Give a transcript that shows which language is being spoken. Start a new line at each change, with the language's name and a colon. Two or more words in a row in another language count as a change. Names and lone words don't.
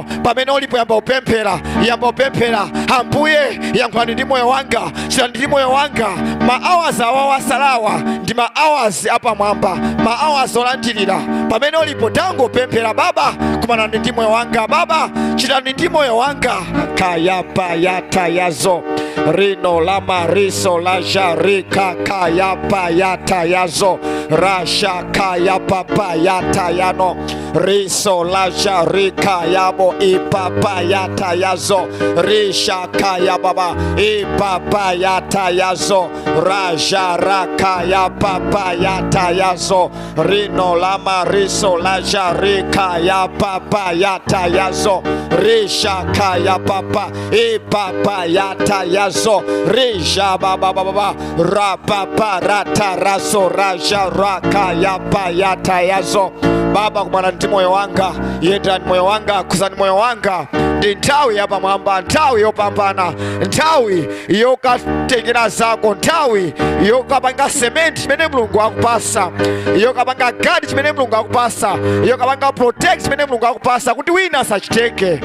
Nyanja: Pamene ulipo yamba kupemphera, yamba kupemphera. Ambuye yankhulani ndi moyo wanga, chitani ndi moyo wanga. Ma hours awawasalawa ndi ma hours apamwamba, ma hours olandirira. Pamene ulipo tangopemphera, Baba kumanani ndi moyo wanga, Baba chitani ndi moyo wanga. Kayapa yata yazo rino lama riso la jarika kayapa yata yazo rasha kayapa yata yano riso la jarika yabo ipapa yata yazo risha kaya baba ipapa yata yazo raja raka ya papa yata yazo rino lama riso la jarika ya papa yata yazo risha kaya papa ipapa yata yazo risha baba baba ra papa rata raso raja raka ya pa yata yazo. Baba kumana ndi moyo wanga, yenda moyo wanga, kuzani moyo wanga. Ndi nthawi yapamwamba, nthawi yopambana, nthawi yokatengera zako, nthawi yokapanga sementi chimene Mulungu akupasa, yokapanga gadi chimene Mulungu akupasa, yokapanga protect chimene Mulungu akupasa, kuti wina asachiteke.